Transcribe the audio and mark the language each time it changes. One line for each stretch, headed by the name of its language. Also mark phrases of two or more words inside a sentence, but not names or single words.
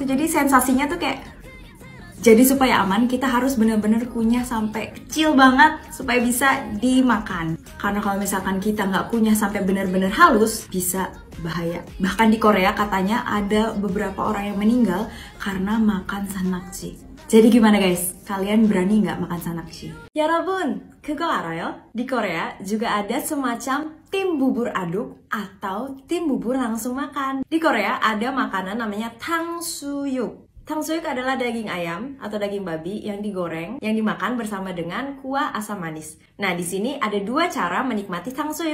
Indonesian: Jadi sensasinya tuh kayak, jadi supaya aman kita harus bener-bener kunyah sampai kecil banget supaya bisa dimakan. Karena kalau misalkan kita nggak kunyah sampai bener-bener halus, bisa bahaya. Bahkan di Korea katanya ada beberapa orang yang meninggal karena makan sanakji. Jadi gimana guys? Kalian berani nggak makan sanakji?
Korean: 여러분, 그거 알아요?
Indonesian: Di Korea juga ada semacam tim bubur aduk atau tim bubur langsung makan. Di Korea ada makanan namanya 탕수육. 탕수육 adalah daging ayam atau daging babi yang digoreng, yang dimakan bersama dengan kuah asam manis. Nah, di sini ada dua cara menikmati 탕수육.